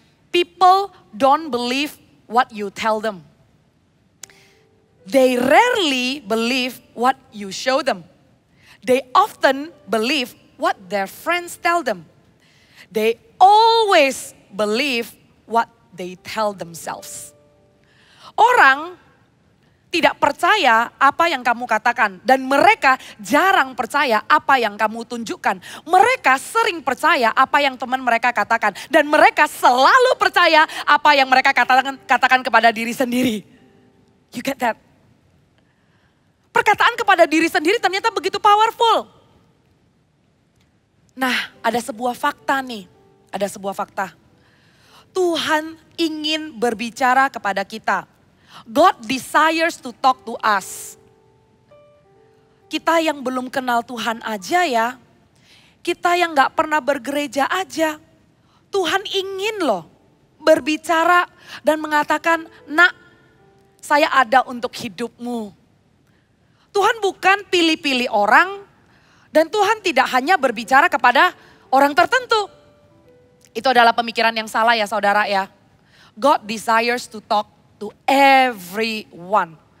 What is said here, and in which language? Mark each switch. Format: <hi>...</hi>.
<en>People don't believe what you tell them. They rarely believe what you show them. They often believe what their friends tell them. They always believe what they tell themselves.</en> <id>Orang tidak percaya apa yang kamu katakan. Dan mereka jarang percaya apa yang kamu tunjukkan. Mereka sering percaya apa yang teman mereka katakan. Dan mereka selalu percaya apa yang mereka katakan kepada diri sendiri.</id> <en>You get that?</en> <id>Perkataan kepada diri sendiri ternyata begitu powerful. Nah, ada sebuah fakta nih. Ada sebuah fakta. Tuhan ingin berbicara kepada kita.</id> <en>God desires to talk to us.</en> <id>Kita yang belum kenal Tuhan aja ya. Kita yang gak pernah bergereja aja. Tuhan ingin loh berbicara dan mengatakan, "Nak, saya ada untuk hidupmu." Tuhan bukan pilih-pilih orang dan Tuhan tidak hanya berbicara kepada orang tertentu. Itu adalah pemikiran yang salah ya saudara ya.</id> <en>God desires to talk to everyone.</en>